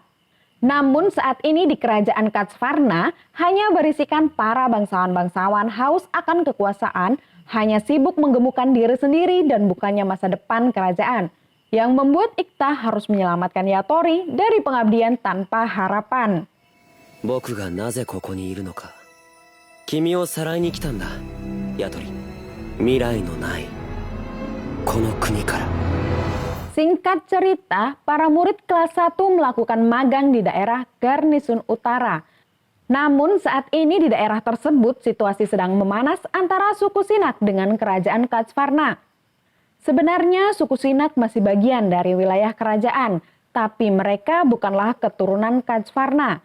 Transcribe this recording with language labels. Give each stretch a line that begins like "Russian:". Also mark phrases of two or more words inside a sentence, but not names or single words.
Indonesian: Namun saat ini di kerajaan Katsvarna hanya berisikan para bangsawan-bangsawan haus akan kekuasaan, hanya sibuk menggemukkan diri sendiri dan bukannya masa depan kerajaan. Yang membuat Iktha harus menyelamatkan Yatori dari pengabdian tanpa harapan.
Japanese: 僕がなぜここにいるのか。君をさらいに来たんだ、ヤトリ。未来のないこの国から。
Indonesian: Singkat cerita, para murid kelas 1 melakukan magang di daerah Garnisun Utara. Namun saat ini di daerah tersebut situasi sedang memanas antara suku Sinak dengan kerajaan Katsvarna. Sebenarnya suku Sinak masih bagian dari wilayah kerajaan, tapi mereka bukanlah keturunan Katsvarna.